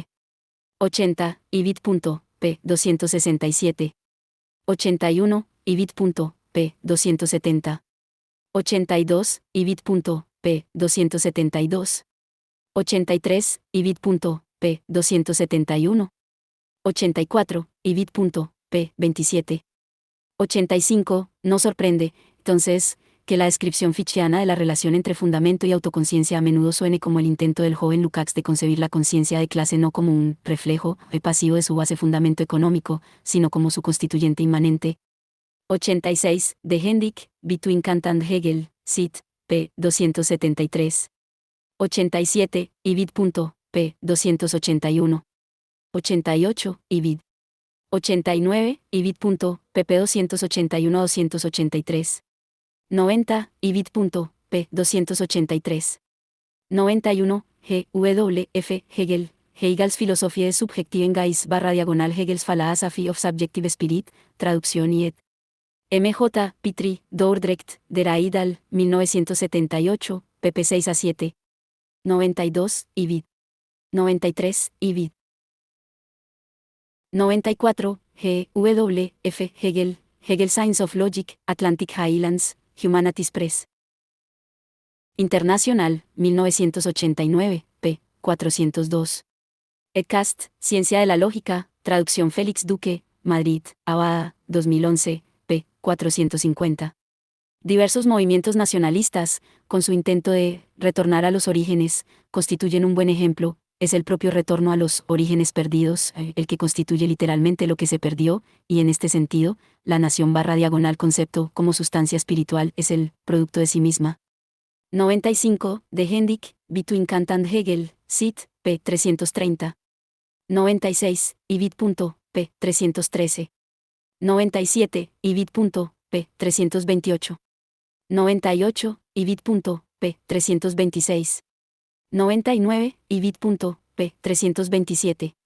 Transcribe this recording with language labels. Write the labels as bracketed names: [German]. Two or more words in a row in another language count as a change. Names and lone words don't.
[Spanish] 80, ibit.p 267. 81, ibit.p 270. 82, ibit.p 272. 83, ibit.p 271. 84, ibit.p 27. 85, no sorprende, entonces, que la descripción fichteana de la relación entre fundamento y autoconciencia a menudo suene como el intento del joven Lukács de concebir la conciencia de clase no como un reflejo pasivo de su base fundamento económico, sino como su constituyente inmanente. 86, de Hendik, Between Kant and Hegel, Sit, p. 273. 87, ibid.p. 281. 88, ibid. 89, ibid.pp 281 a 283. 90, ibid.p 283. 91, GWF Hegel, Hegels Philosophie Subjektiven Geist / Hegels Philosophy of Subjective Spirit, traducción y ed. MJ, Petri, Dordrecht, Der Eidal, 1978, pp 6 a 7. 92, ibid. 93, ibid. 94, GWF Hegel, Hegel Science of Logic, Atlantic Highlands, Humanities Press. Internacional, 1989, p. 402. Edcast, Ciencia de la Lógica, traducción Félix Duque, Madrid, Abada, 2011, p. 450. Diversos movimientos nacionalistas, con su intento de retornar a los orígenes, constituyen un buen ejemplo. Es el propio retorno a los orígenes perdidos, el que constituye literalmente lo que se perdió, y en este sentido, la nación / concepto como sustancia espiritual es el producto de sí misma. 95, de Hendik, Between Kant and Hegel, Sit, p. 330. 96, ibid.p. 313. 97, ibid.p. 328. 98, ibid.p. 326. 99, ibid.p. 327.